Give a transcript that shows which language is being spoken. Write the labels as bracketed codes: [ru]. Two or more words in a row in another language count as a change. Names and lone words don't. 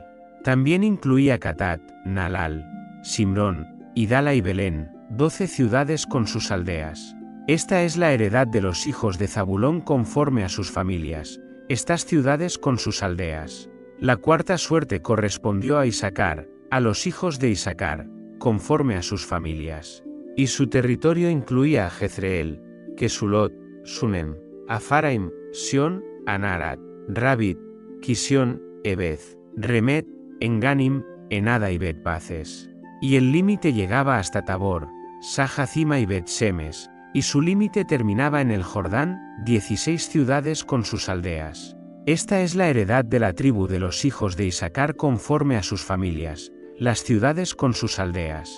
[es] También incluía Catat, Nalal, Simrón, Idala y Belén, 12 ciudades con sus aldeas. Esta es la heredad de los hijos de Zabulón conforme a sus familias, estas ciudades con sus aldeas. La cuarta suerte correspondió a Issacar, a los hijos de Issacar, conforme a sus familias. Y su territorio incluía a Jezreel, Kesulot, Sunem, Afaraim, Sion, Anarat, Rabit, Kisión, Ebez, Remet, Enganim, Enada y Bet-Paces. Y el límite llegaba hasta Tabor, Sajacima y Bet-Semes, y su límite terminaba en el Jordán, 16 ciudades con sus aldeas. Esta es la heredad de la tribu de los hijos de Issacar conforme a sus familias, las ciudades con sus aldeas.